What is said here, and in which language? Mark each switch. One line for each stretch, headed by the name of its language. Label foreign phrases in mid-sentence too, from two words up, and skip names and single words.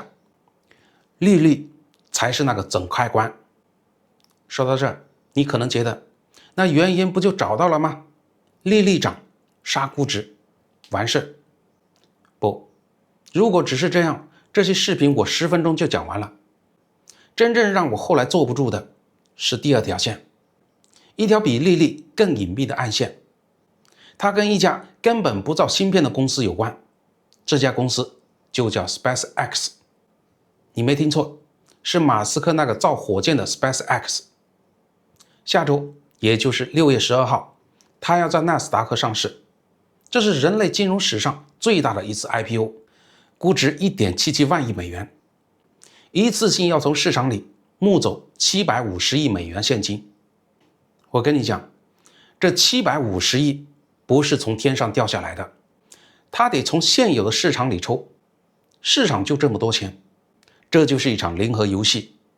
Chinese: 利率才是那個總開關。說到這兒，你可能覺得那原因不就找到了嗎？利率漲，殺估值，完事。不，如果只是這樣，這些視頻我10分鐘就講完了。真正讓我後來坐不住的是第二条線，一條比利率更隱蔽的暗線。它跟一家根本不造芯片的公司有關，這家公司就叫 SpaceX。你沒聽錯，是馬斯克那個造火箭的 SpaceX。下周，也就是6月12號，他要在納斯達克上市，這是人類金融史上最大的一次 IPO，估值1.77萬億美元，一次性要從市場裡募走750億美元現金。我跟你講，這750億不是從天上掉下來的，他得從現有的市場裡抽，市场就這麼多錢，這就是一場零和遊戲。